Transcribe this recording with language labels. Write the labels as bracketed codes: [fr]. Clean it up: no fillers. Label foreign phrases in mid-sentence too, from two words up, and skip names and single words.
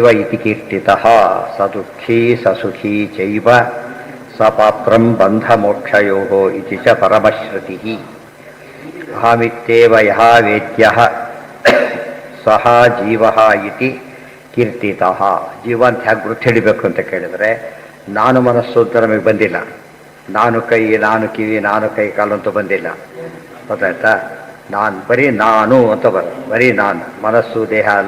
[sa] ಇತಿ ಕೀರ್ತಿತಃ ಸ ದುಃಖೀ ಸ ಸುಖೀ ಚೈವ ಸ ಪಾತ್ರಂ ಬಂಧಮೋಕ್ಷಯೋಃ ಇತಿ ಚ ಪರಮಶ್ರುತಿಃ. ಅಹಮಿತ್ಯೇವ ಯಃ ವೇದ್ಯಃ ಸಹ ಜೀವಃ ಇತಿ ಕೀರ್ತಿತಃ. [kn] ಜೀವ ಅಂತ ಹೇಗೆ ಗುರುತು ಹಿಡಿಬೇಕು ಅಂತ ಕೇಳಿದರೆ, ನಾನು ಮನಸ್ಸು ಅಂತ ನಮಗೆ ಬಂದಿಲ್ಲ. ನಾನು ಕೈ, ನಾನು ಕಿವಿ, ನಾನು ಕೈ ಕಾಲು ಅಂತ ಬಂದಿಲ್ಲ. ಗೊತ್ತಾಯ್ತಾ? ನಾನು ಬರೀ ನಾನು ಅಂತ ಬರೀ ನಾನು, ಮನಸ್ಸು ದೇಹ ಅಲ್ಲ.